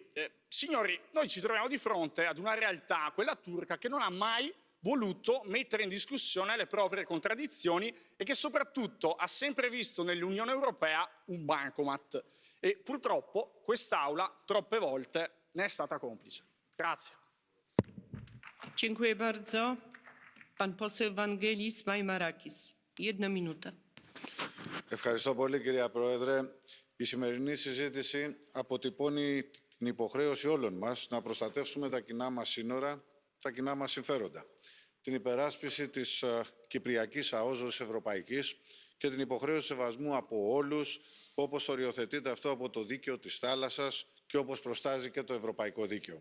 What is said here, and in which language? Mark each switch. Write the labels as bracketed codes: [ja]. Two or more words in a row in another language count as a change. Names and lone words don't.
[it] Signori, noi ci troviamo di fronte ad una realtà, quella turca, che non ha mai voluto mettere in discussione le proprie contraddizioni e che soprattutto ha sempre visto nell'Unione Europea un bancomat. E purtroppo quest'Aula troppe volte ne è stata complice. Grazie. [pl] Dziękuję bardzo. Pan poseł Vangelis Maimarakis. 1 minuta. [el] Ευχαριστώ πολύ, κυρία Πρόεδρε. Η σημερινή συζήτηση αποτυπώνει την υποχρέωση όλων μας να προστατεύσουμε τα κοινά μας σύνορα, τα κοινά μας συμφέροντα. Την υπεράσπιση της κυπριακής αόζωσης ευρωπαϊκής και την υποχρέωση σεβασμού από όλους, όπως οριοθετείται αυτό από το δίκαιο της θάλασσας και όπως προστάζει και το ευρωπαϊκό δίκαιο.